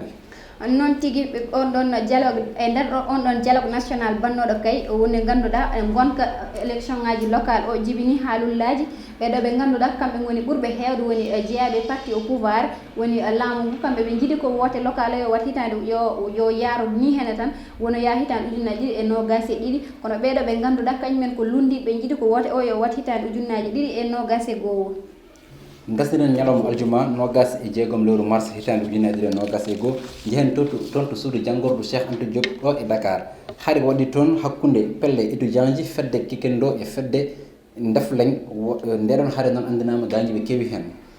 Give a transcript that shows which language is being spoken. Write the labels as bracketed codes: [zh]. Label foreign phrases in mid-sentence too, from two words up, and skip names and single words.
[ff] noon tigui on ɗon dialogue e nder on ɗon [fr] dialogue national [ff] bannoɗo kay woni ganduɗa gonka élection ngaji local o jibini haalullaji ɓeɗo ɓe ganduɗa kamɓe goni ɓurɓe hewde woni jeeyaɓe [fr] parti au pouvoir [ff] woni laamu ngu kamɓe ɓe jiiɗi ko wote local o yo wat hitande yo yaaru ni hene tan wono ya hitande ujunnaje ɗiɗi e nogas e ɗiɗi kono ɓeɗo ɓe ganduɗa kañumen ko lundi ɓe jiiɗi ko wote o yo wat hitande ujunnaje ɗiɗi e nogas e goho gasdiren ñalawma aljuma nogas e jeegom lewru mars hitande ujunnaje ɗiɗi e nogas e goho jehen toon to suudu janggorɗo Cheikh Anta Diop ɗo e Dakar haade waɗi toon hakkude pelle étudiant ji fedde Kikendo e fedde Ndefleng ndeɗon haade noon andinama gañiɓe keewi hen